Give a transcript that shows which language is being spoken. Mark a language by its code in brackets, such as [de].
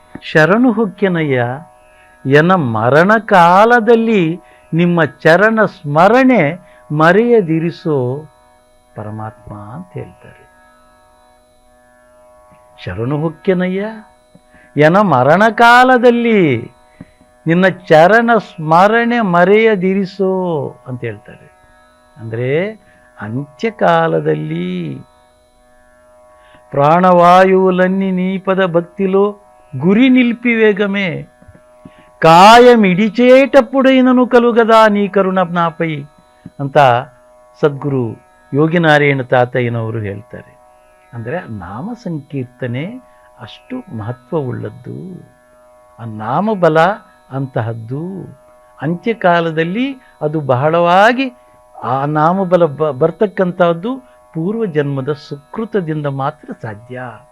[kn] ಶರಣು ಹೊಕ್ಕೆನಯ್ಯ ಎನ್ನ ಮರಣ ಕಾಲದಲ್ಲಿ ನಿಮ್ಮ ಚರಣ ಸ್ಮರಣೆ ಮರೆಯದಿರಿಸೋ ಪರಮಾತ್ಮ ಅಂತ ಹೇಳ್ತಾರೆ. ಶರಣು ಹೊಕ್ಕೆನಯ್ಯ ಎನ್ನ ಮರಣ ಕಾಲದಲ್ಲಿ ನಿನ್ನ ಚರಣ ಸ್ಮರಣೆ ಮರೆಯದಿರಿಸೋ ಅಂತ ಹೇಳ್ತಾರೆ. ಅಂದರೆ ಅಂತ್ಯಕಾಲದಲ್ಲಿ [te] ప్రాణవాయువులన్నీ నీపద భక్తిలో గురి నిలిపివేగమే కాయమిడిచేటప్పుడైనను కలుగదా నీ కరుణ నాపై [kn] ಅಂತ ಸದ್ಗುರು ಯೋಗಿನಾರಾಯಣ ತಾತಯ್ಯನವರು ಹೇಳ್ತಾರೆ. ಅಂದರೆ ನಾಮ ಸಂಕೀರ್ತನೆ ಅಷ್ಟು ಮಹತ್ವವುಳ್ಳದ್ದು. ಆ ನಾಮಬಲ ಅಂತಹದ್ದು. ಅಂತ್ಯಕಾಲದಲ್ಲಿ ಅದು ಬಹಳವಾಗಿ ಆ ನಾಮಬಲ ಬರ್ತಕ್ಕಂಥದ್ದು ಪೂರ್ವ ಜನ್ಮದ ಸುಕೃತದಿಂದ ಮಾತ್ರ ಸಾಧ್ಯ.